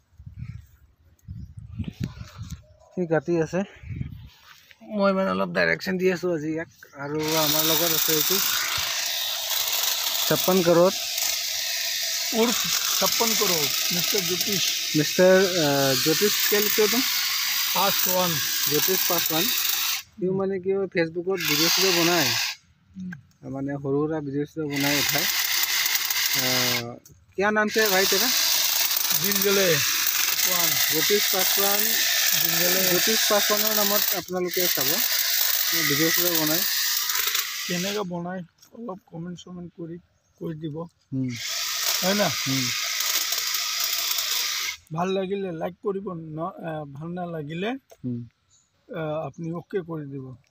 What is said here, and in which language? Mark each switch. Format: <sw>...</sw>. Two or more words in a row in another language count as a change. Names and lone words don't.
<as>সি কাটি আছে, মই মানে অলপ ডাইৰেকশ্যন দি আছোঁ আজি ইয়াক। আৰু আমাৰ লগত আছে এইটো 56 কৰোৰ উৰ্ফ 56 কৰোৰ মিষ্টাৰ জ্যোতিষ।</as> <hi>মিষ্টাৰ জ্যোতিষ क्या लिखते हो तुम? पासवान।</hi> <as>জ্যোতিষ পাसवान। সিও মানে কি হয়, ফেচবুকত ভিডিঅ' চিডিঅ' বনায়, মানে সৰু সুৰা ভিডিঅ' চিডিঅ' বনাই উঠায়।</as> <hi>क्या नाम से भाई तेरा? जिंजले पासवान।</hi> <as>জ্যোতিষ পাसवान, জ্যোতিষ পাसवाনৰ নামত আপোনালোকে চাব, ভিডিঅ' চিডিঅ' বনায়। কেনেকৈ বনায় অলপ কমেণ্ট চমেণ্ট কৰি কৈ দিব, হয় না? ভাল লাগিলে লাইক কৰিব, ভাল নালাগিলে আপুনি অ'কে কৰি দিব।</as>